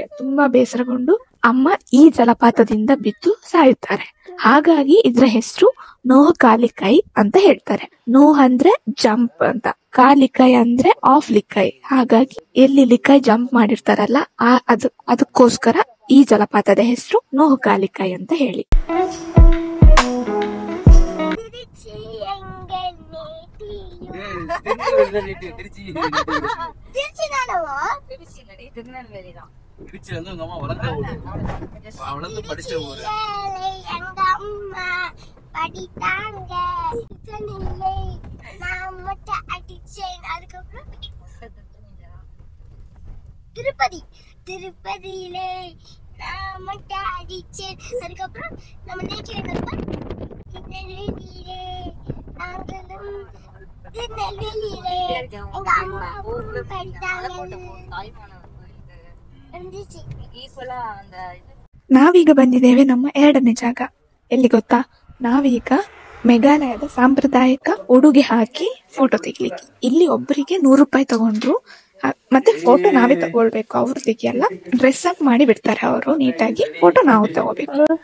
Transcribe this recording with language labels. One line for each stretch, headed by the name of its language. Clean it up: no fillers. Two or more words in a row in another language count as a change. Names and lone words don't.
Kannada: ತುಂಬಾ ಬೇಸರಗೊಂಡು ಅಮ್ಮ ಈ ಜಲಪಾತದಿಂದ ಬಿದ್ದು ಸಾಯುತ್ತಾರೆ. ಹಾಗಾಗಿ ಇದ್ರ ಹೆಸರು ನೋಹಕಾಲಿಕೈ ಅಂತ ಹೇಳ್ತಾರೆ. ನೋಹ್ ಅಂದ್ರೆ ಜಂಪ್ ಅಂತ, ಕಾಲಿಕೈ ಅಂದ್ರೆ ಆಫ್ ಲಿಕೈ. ಹಾಗಾಗಿ ಎಲ್ಲಿ ಲಿಕೈ ಜಂಪ್ ಮಾಡಿರ್ತಾರಲ್ಲ ಅದಕ್ಕೋಸ್ಕರ ಈ ಜಲಪಾತದ ಹೆಸರು ನೋಹಕಾಲಿಕೈ ಅಂತ ಹೇಳಿ.
Tamil: திருச்சி வந்து உங்க அம்மா வளர்ந்த ஊரு, வளர்ந்து படிச்ச ஊரு. எங்க அம்மா படித்தாங்க நான் மட்டும் அடிச்சேன். அதுக்கப்புறம் திருப்பதியிலே நான் மட்டும் அடிச்சேன். அதுக்கப்புறம் நம்ம நேற்று திருநெல்வேலியிலே நாங்களும் திருநெல்வேலியிலே எங்க அம்மாவும் படித்தாங்க.
Kannada: ನಾವೀಗ ಬಂದಿದ್ದೇವೆ ನಮ್ಮ 2ನೇ ಜಾಗ. ಎಲ್ಲಿ ಗೊತ್ತಾ? ನಾವೀಗ ಮೇಘಾಲಯದ ಸಾಂಪ್ರದಾಯಿಕ ಉಡುಗೆ ಹಾಕಿ ಫೋಟೋ ತೆಗಿಲಿಕ್ಕೆ. ಇಲ್ಲಿ ಒಬ್ಬರಿಗೆ 100 ರೂಪಾಯಿ ತಗೊಂಡ್ರು. ಮತ್ತೆ ಫೋಟೋ ನಾವೇ ತಗೊಳ್ಬೇಕು, ಅವ್ರು ತೆಗಿಯಲ್ಲ.
English: dress up
Kannada: ಮಾಡಿ ಬಿಡ್ತಾರೆ ಅವರು ನೀಟಾಗಿ, ಫೋಟೋ ನಾವು ತಗೋಬೇಕು.